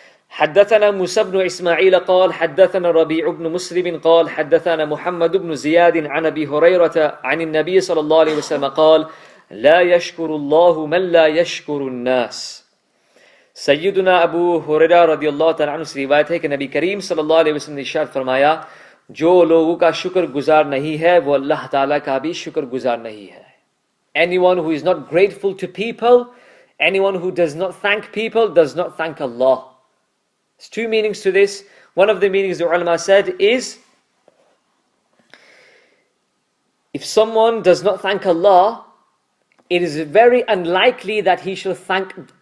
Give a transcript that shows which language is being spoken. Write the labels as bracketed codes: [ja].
[ar] حدثنا موسى بن إسماعيل قال حدثنا ربيع بن مسلم قال حدثنا محمد بن زياد عن أبي هريرة عن النبي صلى الله عليه وسلم قال لا يشكر الله من لا يشكر الناس. [hi] सैयदना अबू हुरैरा रदियल्लाहु तआला अन्हु से रिवायत है कि नबी करीम सल्लल्लाहु अलैहि वसल्लम ने इरशाद फरमाया, जो लोगों का शुक्र गुजार नहीं है वो अल्लाह ताला का भी शुक्र गुजार नहीं है. [en] Anyone who is not grateful to people, anyone who does not thank people, does not thank Allah. There's two meanings to this. One of the meanings the ulama said is, if someone does not thank Allah, it is very unlikely that he shall thank.